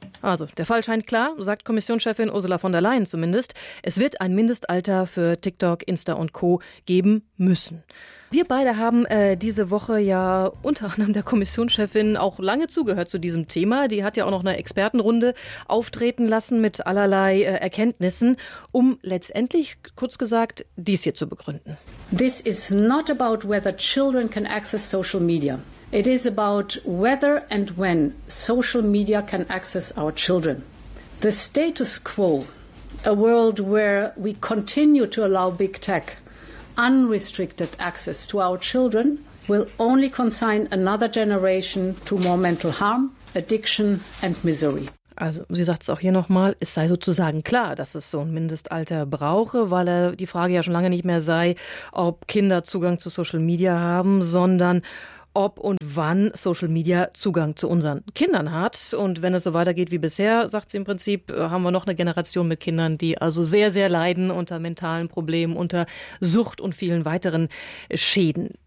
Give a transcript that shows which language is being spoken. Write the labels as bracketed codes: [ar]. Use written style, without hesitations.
[de] Also, der Fall scheint klar, sagt Kommissionschefin Ursula von der Leyen zumindest. Es wird ein Mindestalter für TikTok, Insta und Co. geben müssen. Wir beide haben diese Woche ja unter anderem der Kommissionschefin auch lange zugehört zu diesem Thema. Die hat ja auch noch eine Expertenrunde auftreten lassen mit allerlei Erkenntnissen, um letztendlich, kurz gesagt, dies hier zu begründen. [en] This is not about whether children can access social media. It is about whether and when social media can access our children. The status quo, a world where we continue to allow big tech unrestricted access to our children, will only consign another generation to more mental harm, addiction and misery. [de] Also sie sagt es auch hier nochmal, es sei sozusagen klar, dass es so ein Mindestalter brauche, weil die Frage ja schon lange nicht mehr sei, ob Kinder Zugang zu Social Media haben, sondern ob und wann Social Media Zugang zu unseren Kindern hat. Und wenn es so weitergeht wie bisher, sagt sie im Prinzip, haben wir noch eine Generation mit Kindern, die also sehr, sehr leiden unter mentalen Problemen, unter Sucht und vielen weiteren Schäden.